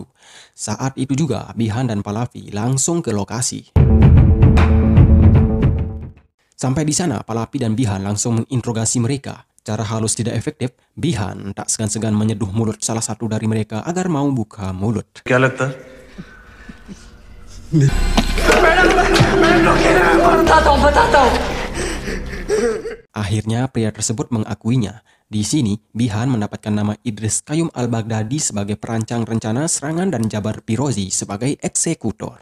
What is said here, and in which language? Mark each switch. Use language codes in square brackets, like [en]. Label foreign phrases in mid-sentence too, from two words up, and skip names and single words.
[id] Saat itu juga Bihan dan Pahlavi langsung ke lokasi. Sampai di sana Pahlavi dan Bihan langsung menginterogasi mereka. Cara halus tidak efektif, Bihan tak segan-segan menyeduh mulut salah satu dari mereka agar mau buka mulut. [hi] क्या लगता है? [id] Akhirnya pria tersebut mengakuinya. Di sini, Bihan mendapatkan nama Idris Qayyum Al-Baghdadi sebagai perancang rencana serangan dan Jabar Pirozi sebagai eksekutor.